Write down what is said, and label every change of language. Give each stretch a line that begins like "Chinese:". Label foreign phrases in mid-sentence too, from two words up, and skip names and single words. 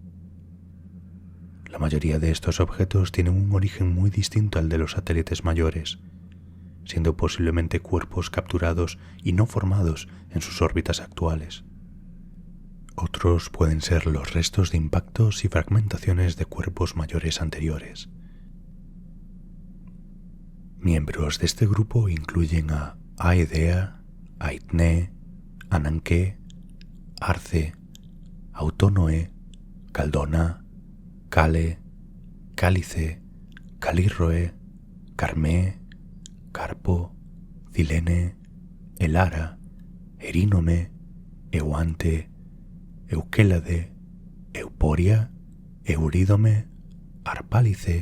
Spanish: La mayoría de estos objetos tienen un origen muy distinto al de los satélites mayores, siendo posiblemente cuerpos capturados y no formados en sus órbitas actuales. Otros pueden ser los restos de impactos y fragmentaciones de cuerpos mayores anteriores. Miembros de este grupo incluyen a Aedea, Aitne, Ananke, Arce, Autónoe, Caldona, Cale, Cálice, Calirroe, Carmé, Carpo, Cilene, Elara, Erínome, Euante, Eucélade, Euporia, Eurídome, Arpálice,